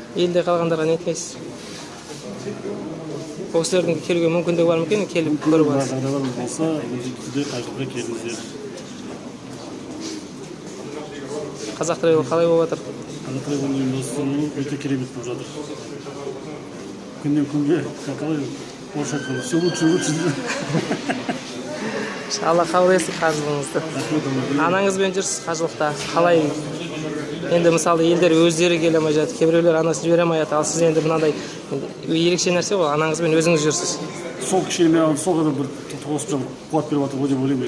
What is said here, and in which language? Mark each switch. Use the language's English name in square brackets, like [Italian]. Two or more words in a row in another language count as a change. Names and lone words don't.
[Kazakh] Елде қалғандарға не айтпайсыз? Ол кісілердің келуге мүмкіндігі бар ма екен? Келіп көріп аласыз. Жағдайлар болса, міндетті түрде қажылыққа келіңіздер. Қазақ тревел қалай болып жатыр? Қазақ тревел ұйымдастырылуы өте керемет болып жатыр. Күннен күнге, қалай орысша айтқанда, [Russian] все лучше и лучше. [Kazakh] Алла қабыл етсін қажылығыңызды. Анаңызбен жүрсіз қажылықта. Қалай? Енді мысалы елдер өздері келе алмай жатыр, кейбіреулер анасын жібере алмай жатыр. Ал сіз енді мынандай ерекше нәрсе ғой, анаңызбен өзіңіз жүрсіз. Сол кішкене мен сол ғана бір тоғысып қуат беріп жатыр ғой деп ойлаймын.